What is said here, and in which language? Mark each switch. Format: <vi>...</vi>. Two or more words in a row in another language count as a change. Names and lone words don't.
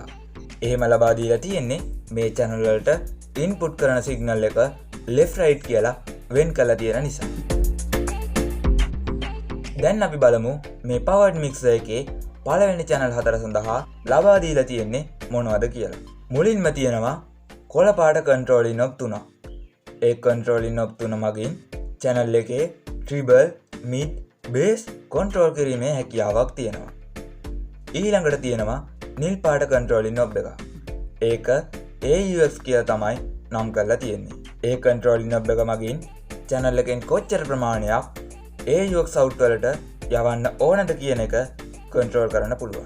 <si>එහෙම ලබා දීලා තියෙන්නේ මේ channel වලට input කරන signal එක</si> <en>left right</en> <si>කියලා වෙන් කරලා තියෙන නිසා. දැන් අපි බලමු මේ</si> <en>powered mixer</en> <si>එකේ පළවෙනි channel 4 සඳහා ලබා දීලා තියෙන්නේ මොනවද කියලා. මුලින්ම තියෙනවා කොළ පාට</si> <en>controlling knob</en> <si>3. ඒ</si> <en>controlling knob</en> <si>3 මගින් channel එකේ</si> <en>treble, mid, bass control</en> <si>කිරීමේ හැකියාවක් තියෙනවා. ඊළඟට තියෙනවා නිල් පාට</si> <en>controlling knob</en> <si>එක. ඒක AUX කියලා තමයි නම් කරලා තියෙන්නේ. ඒ</si> <en>controlling knob</en> <si>එක මගින් channel එකෙන් කොච්චර ප්‍රමාණයක්</si> <en>AUX out</en> <si>වලට යවන්න ඕනද කියන එක control කරන්න පුළුවන්.</si>